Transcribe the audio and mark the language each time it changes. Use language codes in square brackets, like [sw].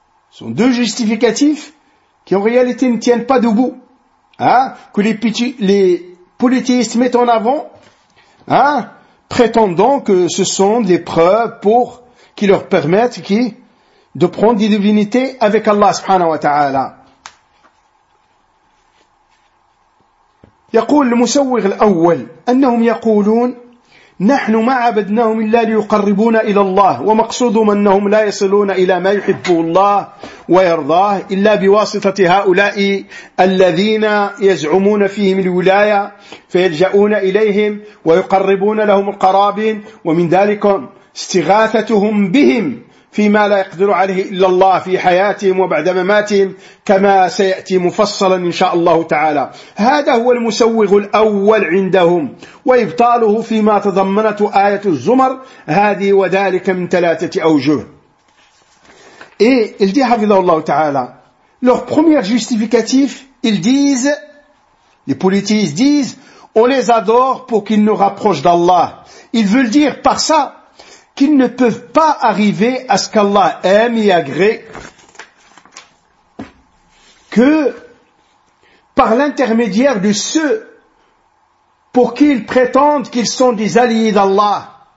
[fr] Ce sont deux justificatifs qui en réalité ne tiennent pas debout, hein, que les polythéistes mettent en avant, hein, prétendant que ce sont des preuves pour qui leur permettent qui de prendre des divinités avec Allah [ar] subhanahu wa ta'ala. يقول المسوغ الأول أنهم يقولون نحن ما عبدناهم إلا ليقربونا إلى الله ومقصودهم أنهم لا يصلون إلى ما يحب الله ويرضاه إلا بواسطة هؤلاء الذين يزعمون فيهم الولاية فيلجأون إليهم ويقربون لهم القرابين ومن ذلك استغاثتهم بهم فيما لا يقدر عليه إلا الله في حياتهم وبعد مماتهم كما سيأتي مفصلا إن شاء الله تعالى. هذا هو المسوغ الأول عندهم، وإبطاله فيما تضمنت آية الزمر هذه وذلك من ثلاثة أوجه. [fr] Et il dit [ar] حفظه الله تعالى [fr] leur premier justificatif, ils disent, les politistes disent, on les adore pour qu'ils nous rapprochent d'Allah. Ils veulent dire par ça qu'ils ne peuvent pas arriver à ce qu'Allah aime et agrée que par l'intermédiaire de ceux pour qui ils prétendent qu'ils sont des alliés d'Allah.